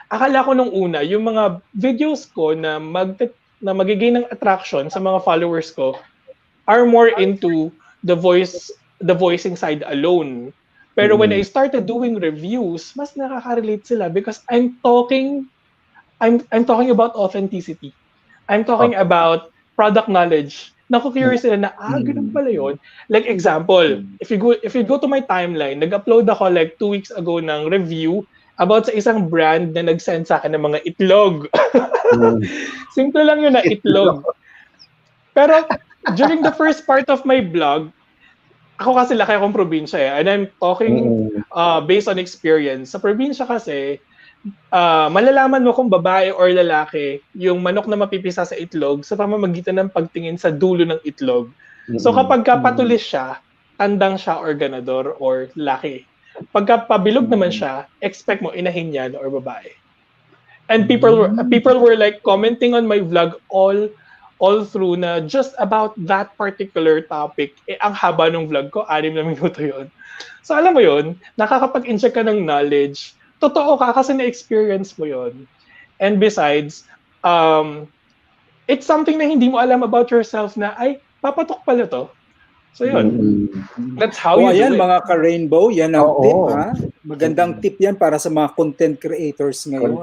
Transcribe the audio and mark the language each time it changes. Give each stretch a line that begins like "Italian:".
Filipino: Akala ko nung una, yung mga videos ko na magiging ng attraction sa mga followers ko
English: are more into the voicing side alone. Pero when I started doing reviews, mas nakaka-relate sila because I'm talking about authenticity. I'm talking about product knowledge.
Filipino: Naku-curious sila na, ganun pala yun.
English: Like example, if you go to my timeline, nag-upload ako like 2 weeks ago ng review about sa isang brand na nag-send sa akin ng mga itlog.
Filipino: Simple lang yun na itlog. Pero during the first part of my vlog, ako kasi laki akong probinsya and
English: I'm talking based on experience.
Filipino: Sa probinsya kasi, malalaman mo kung babae or lalaki yung manok na mapipisa sa itlog sa pamamagitan ng pagtingin sa dulo ng itlog. So kapag patulis siya, tandang siya or ganador or laki. Pagka pabilog naman siya, expect mo inahin yan or babae.
English: And people were like commenting on my vlog all through na just about that particular topic.
Filipino: Ang haba ng vlog ko, 6 na minuto yun. So alam mo yun, nakakapag-inject ka ng knowledge. Totoo ka kasi na-experience mo yun.
English: And besides, it's something na hindi mo alam about yourself na, ay, papatok pala to. So yun. That's how you do
Filipino: yan,
English: it.
Filipino: mga ka-rainbow, yan ang tip, ha? Magandang tip yan para sa mga content creators ngayon.